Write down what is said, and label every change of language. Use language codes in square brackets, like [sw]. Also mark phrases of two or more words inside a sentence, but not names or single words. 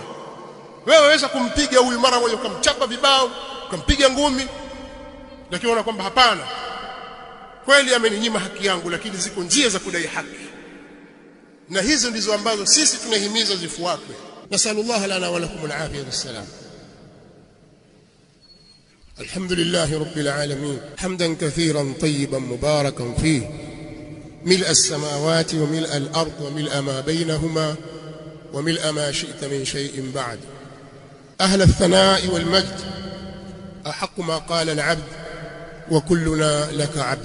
[sw] Wewe waweza kumpiga huyu mara moja, ukamchapa vibao, ukampiga ngumi, lakini unaona kwamba hapana, kweli ameninyima haki yangu, lakini ziko njia za kudai haki, na hizo ndizo ambazo sisi tunahimiza zifuatwe. [ar] نسأل الله لنا ولكم العافية والسلام. الحمد لله رب العالمين حمدا كثيرا طيبا مباركا فيه ملء السماوات وملء الأرض وملء ما بينهما وملء ما شئت من شيء بعد. أهل الثناء والمجد أحق ما قال العبد وكلنا لك عبد.